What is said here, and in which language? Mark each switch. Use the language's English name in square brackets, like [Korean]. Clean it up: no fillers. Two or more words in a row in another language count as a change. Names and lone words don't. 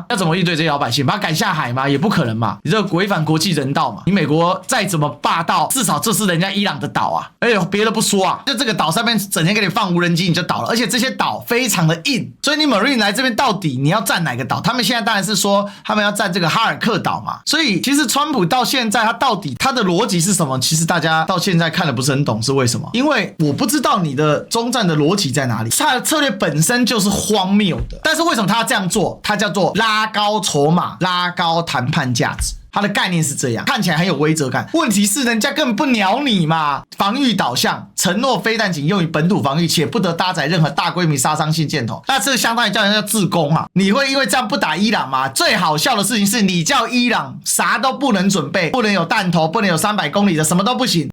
[Chinese] 要怎麼應對這些老百姓？把他趕下海嗎？也不可能嘛！你這個違反國際人道嘛！你美國再怎麼霸道，至少這是人家伊朗的島啊！而且別的不說啊，就這個島上面整天給你放無人機，你就倒了。而且這些島非常的硬，所以你 Marine 來這邊到底你要占哪個島？他們現在當然是說他們要占這個哈爾克島嘛。所以其實川普到現在他到底他的邏輯是什麼？其實大家到現在看的不是很懂，是為什麼？因為我不知道你的中戰的邏輯在哪裡。他的策略本身就是荒謬的，但是為什麼他要這樣做？他叫做拉高籌碼。拉高談判價值。它的概念是這樣，看起來很有威懾感。問題是人家根本不鳥你嘛，防禦導向，承諾飛彈僅用於本土防禦，且不得搭載任何大規模殺傷性箭頭。那這相當於叫人家自攻嘛？你會因為這樣不打伊朗嗎？最好笑的事情是你叫伊朗啥都不能準備，不能有彈頭，不能有300公里的，什麼都不行。